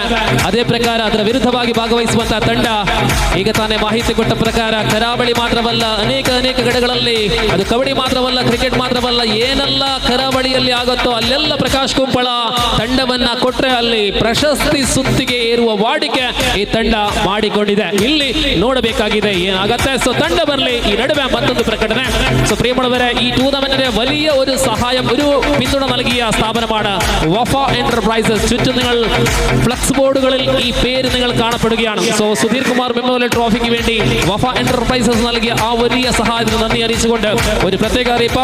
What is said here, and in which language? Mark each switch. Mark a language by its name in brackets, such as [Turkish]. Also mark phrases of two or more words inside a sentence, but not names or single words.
[Kannada] ಅದೇ ಪ್ರಕಾರ ಅದರ ವಿರುದ್ಧವಾಗಿ ಭಾಗವಹಿಸುವಂತಹ ತಂಡ ಈಗ ತಾನೇ ಮಾಹಿತಿ ಕೊಟ್ಟ ಪ್ರಕಾರ ಕರಾವಳಿ ಮಾತ್ರವಲ್ಲ, ಅನೇಕ ಕಡೆಗಳಲ್ಲಿ, ಅದು ಕಬಡ್ಡಿ ಮಾತ್ರವಲ್ಲ, ಕ್ರಿಕೆಟ್ ಮಾತ್ರವಲ್ಲ, ಏನೆಲ್ಲ ಕರಾವಳಿಯಲ್ಲಿ ಆಗುತ್ತೋ ಅಲ್ಲೆಲ್ಲ ಪ್ರಕಾಶ್ ಕುಂಪಳ ತಂಡವನ್ನ ಕೊಟ್ಟರೆ ಅಲ್ಲಿ ಪ್ರಶಸ್ತಿ ಸುತ್ತಿಗೆ ಏರುವ ವಾಡಿಕೆ ಈ ತಂಡ ಮಾಡಿಕೊಂಡಿದೆ. ಇಲ್ಲಿ ನೋಡಬೇಕಾಗಿದೆ ಏನಾಗತ್ತೆ. ಸೊ ತಂಡ ಬರಲಿ. ಈ ನಡುವೆ ಮತ್ತೊಂದು പ്രകടന. [Malayalam] സോ പ്രിയമുള്ളവരെ, ഈ ടൂർണമെന്റിന് വലിയ ഒരു സഹായം, ഒരു പിന്തുണ നൽകിയ സ്ഥാപനമാണ് വഫ എന്റർപ്രൈസസ്. ചുറ്റും നിങ്ങൾ ഫ്ലക്സ് ബോർഡുകളിൽ ഈ പേര് നിങ്ങൾ കാണപ്പെടുകയാണ്. സോ സുധീർ കുമാർ മെമ്മോറിയൽ ട്രോഫിക്ക് വേണ്ടി വഫ എന്റർപ്രൈസസ് നൽകിയ ആ വലിയ സഹായത്തിന് നന്ദി അറിയിച്ചുകൊണ്ട് ഒരു പ്രത്യേക അറിയിപ്പ്.